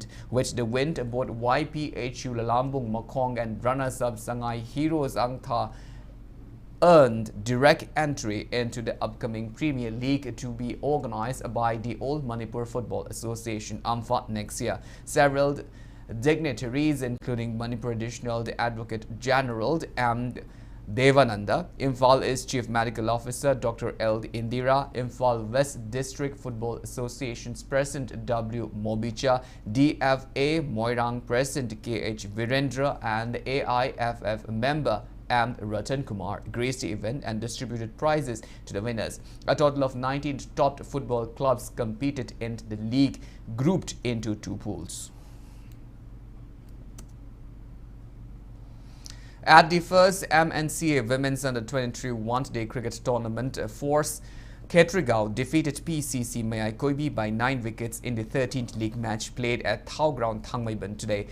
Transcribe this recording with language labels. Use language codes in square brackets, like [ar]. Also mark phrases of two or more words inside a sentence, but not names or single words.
[en] With the win, both YPHU Lalambung Makong and runners-up Sangay Heroes Angtha earned direct entry into the upcoming Premier League to be organized by the Old Manipur Football Association AMFA next year. Several dignitaries, including Manipur Additional Advocate General and Devananda, Imphal East Chief Medical Officer Dr. L. Indira, Imphal West District Football Association's President W. Mobicha, DFA Moirang President K.H. Virendra and AIFF member M. Ratan Kumar graced the event and distributed prizes to the winners. A total of 19 top football clubs competed in the league, grouped into 2 pools. At the first MNCA Women's Under-23 one-day cricket tournament, Force Kshetrigao defeated PCC Mayai Koibi by 9 wickets in the 13th league match played at Thau Ground, Thangmaiban today.